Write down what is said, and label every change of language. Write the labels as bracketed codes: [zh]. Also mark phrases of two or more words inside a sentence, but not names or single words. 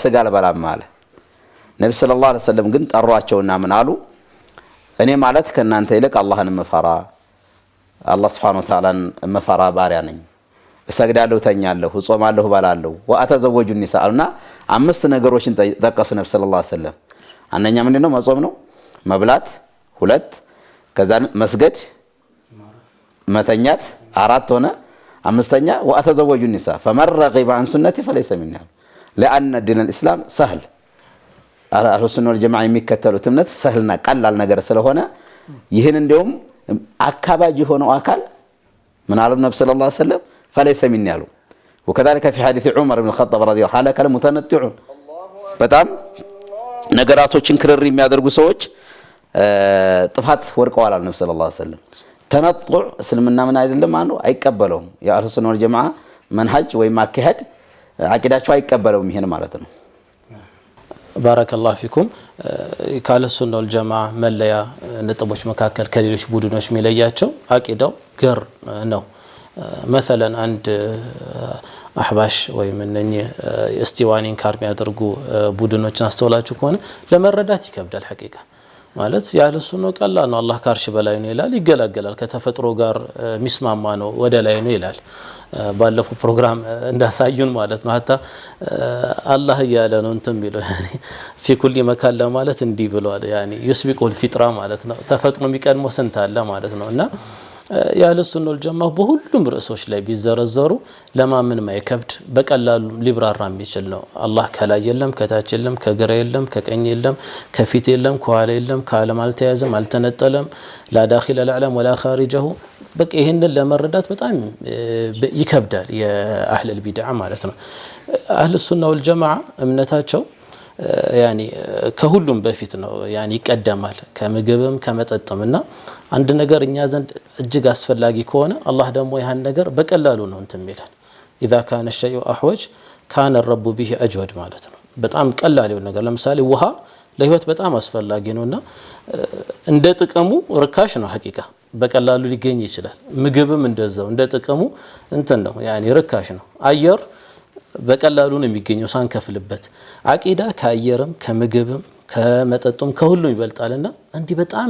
[am] ስጋ አልበላም አለ ነብዩ [ar] صلى الله عليه وسلم [am] ግን ጠሯቸውና ምን አሉ እኔ ማለት ከናንተ ይልቅ አላህን መፈራ አላህ [ar] سبحانه وتعالى [am] መፈራ ባሪያ ነኝ እሰግዳለሁ ተኛለሁ ጾማለሁ ባላለሁ [ar] وأتزوج النساء [am] አምስት ነገሮችን ጠቀሱ ነብዩ [ar] صلى الله عليه وسلم [am] አንደኛ ምንድነው መጾም ነው መብላት ሁለት ከዛን መስገድ መተኛት 4 ሆነ 5ኛ [ar] ወአተዘወጁ النساء فمن رغب عن سنتي فليس مني لأن دين الإسلام سهل أهل السنة والجماعة [am] የሚከተሉት እምነት ሰህልና ቀላል ነገር ስለሆነ ይሄን እንደውም አካባጅ ሆነው አካል [ar] من على النبي صلى الله عليه وسلم فليس مني ያሉ وكذلك في حديث عمر بن الخطاب رضي الله عنه قال المتنطعون [am] በጣም ነገራቶችን ክርር የሚያደርጉ ሰዎች ጥፋት ወርቀዋል አለ ነብዩ [ar] صلى الله عليه وسلم [am] ተነጥዕ እስልምና ምን አይደለም አንዱ አይቀበለውም የአህሉ [ar] السنة والجماعة [am] መንሃጅ ወይ ማከሃድ አቂዳቸው አይቀበለውም ይሄን ማለት ነው [ar] بارك الله فيكم [am] ካለ [ar] السنة والجماعة [am] መለያ ነጥቦች መካከል ከሌሎች ቡድኖች የሚለያቸው አቂዳው ገር ነው [ar] مثلا عند [am] አህባሽ ወይ ምንኝ እስቲዋኒን ካርም ያደርጉ ቡድኖችን አስተውላችሁ ከሆነ ለመረዳት ይከብዳል ሐቂቃ ማለት ያለሱ ነው ቀላል ነው አላህ ካርሽ በላይ ነው ይላል ይገላገላል ከተፈጥሮ ጋር ሚስማማ ነው ወደ ላይ ነው ይላል ባለፈው ፕሮግራም እንዳሳዩን ማለት ነው hatta አላህ ያለ ነው እንትን ቢለው [ar] في كل مكان [am] ለማለት እንዲ ብሏል [ar] يعني يسبق الفطره [am] ማለት ነው ተፈጥሮ የሚቀድመው ስንት አለ ማለት ነውና ያለ [ar] السنة والجماعة [am] በሁሉም ርዕሶች ላይ ቢዘረዘሩ ለማመን ማይከብድ በቀላሉ ሊብራራ የሚችል ነው አላህ ከላይ የለም ከታች የለም ከግራ የለም ከቀኝ የለም ከፊት የለም ከኋላ የለም ከዓለም አልተያዘም አልተነጠለም [ar] لا داخل العالم ولا خارجه [am] በቃ ይሄንን ለመረዳት በጣም ይከብዳል የአህለ البدع ማለት ነው [ar] أهل السنة والجماعة [am] እምነታቸው يعني ከሁሉም በፊት ነው يعني ይቀደማል ከምግብም ከመጠጥምና አንድ ነገር እኛ ዘንድ እጅግ አስፈላጊ ከሆነ አላህ ደግሞ ያን ነገር በቀላሉ ነው እንትን ይላል [ar] اذا كان الشيء احوج كان الرب به اجود [am] ማለት ነው በጣም ቀላል የሆነ ነገር ለምሳሌ ውሃ ለህይወት በጣም አስፈላጊ ነውና እንደ ጥቅሙ ርካሽ ነው ሐቂቃ በቀላሉ ሊገኝ ይችላል ምግብም እንደዛው እንደ ጥቅሙ እንትን ነው يعني ርካሽ ነው አየር በቀላሉ ነው የሚገኘው ሳንከፍልበት አቂዳ ከአየርም ከምግብም ከመጠጡም ከሁሉም ይበልጣልና እንዲ በጣም